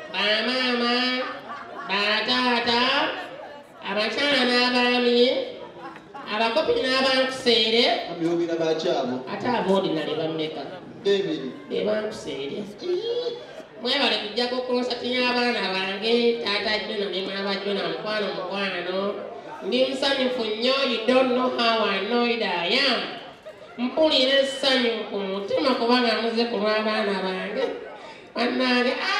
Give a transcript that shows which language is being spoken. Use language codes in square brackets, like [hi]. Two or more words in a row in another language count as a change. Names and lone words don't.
[lg] Bamaama, bataata, abakyala n'abaami, abakopi n'abankuseere. Mami, yogera bakyalo. Ate aba ordinary bameka? Bebiri. Be bankuseere. Mwebale kujjako concert y'abaana bange, Taata Jona ne Maama Jona, mukwano, mukwano. Ndi musanyufu nnyo, [en] you don't know how annoyed I am. [lg] Mpulira essanyu ku mutima kubanga muze ku lw'abaana bange. Bannange,